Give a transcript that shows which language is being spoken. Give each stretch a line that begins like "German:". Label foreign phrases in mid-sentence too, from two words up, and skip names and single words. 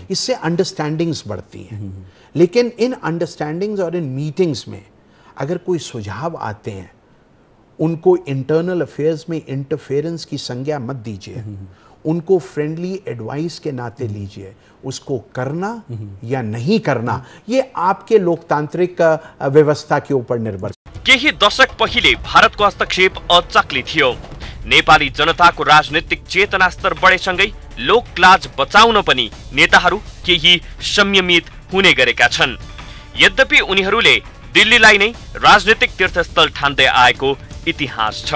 Hindi: इससे अंडरस्टैंडिंग्स बढ़ती हैं। लेकिन इन अंडरस्टैंडिंग्स और इन मीटिंग्स में अगर कोई सुझाव आते हैं, उनको
English: internal affairs
Hindi: में इंटरफेरेंस की संज्ञा मत दीजिए, उनको
English: friendly advice
Hindi: के नाते लीजिए। उसको करना या नहीं करना ये आपके लोकतांत्रिक व्यवस्था के ऊपर निर्भर।
Nepali: केही दशक पहिले भारतको हस्तक्षेप अचाक्ली थियो। नेपाली जनताको राजनीतिक चेतना स्तर बढेसँगै लोकलाज बचाउन पनि नेताहरू केही संयमित हुने गरेका छन्। यद्यपि उनीहरूले दिल्लीलाई नै राजनीतिक तीर्थस्थल ठान्दै आएको इतिहास छ।